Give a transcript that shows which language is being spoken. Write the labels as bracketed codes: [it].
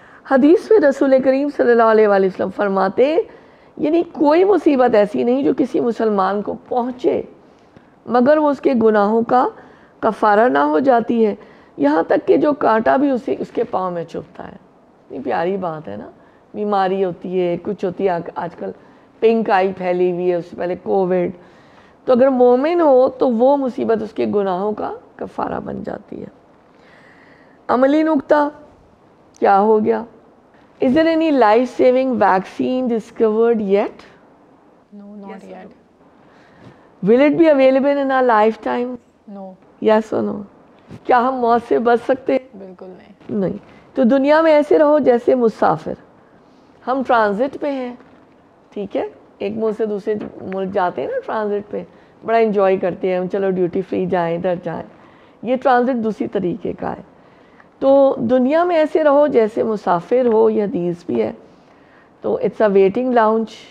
[ur] حدیث میں رسول کریم صلی اللہ علیہ وآلہ وسلم فرماتے ہیں یعنی کوئی مصیبت ایسی نہیں جو کسی مسلمان کو پہنچے مگر وہ اس کے گناہوں کا کفارہ نہ ہو جاتی ہے، یہاں تک کہ جو کانٹا بھی اس کے پاؤں میں چبھتا ہے۔ اتنی پیاری بات ہے نا، بیماری ہوتی ہے، کچھ ہوتی ہے، آج کل پنک آئی پھیلی ہوئی ہے، اس سے پہلے کووڈ، تو اگر مومن ہو تو وہ مصیبت اس کے گناہوں کا کفارہ بن جاتی ہے۔ عملی نقطہ کیا ہو گیا؟ [en] Is there any life-saving vaccine discovered yet? No, not yet. Will it be available in our lifetime? No. Yes or no? [ur] کیا ہم موت سے بچ سکتے ہیں؟ بالکل نہیں۔ نہیں۔ تو دنیا میں ایسے رہو جیسے مسافر، ہم ٹرانزٹ پہ ہیں، ٹھیک ہے، ایک ملک سے دوسرے ملک جاتے ہیں نا ٹرانزٹ پہ، بڑا انجوائے کرتے ہیں، چلو ڈیوٹی فری جائیں، ادھر جائیں، یہ ٹرانزٹ دوسری طریقے کا ہے۔ تو دنیا میں ایسے رہو جیسے مسافر ہو، یہ حدیث بھی ہے۔ تو [en] it's a waiting lounge,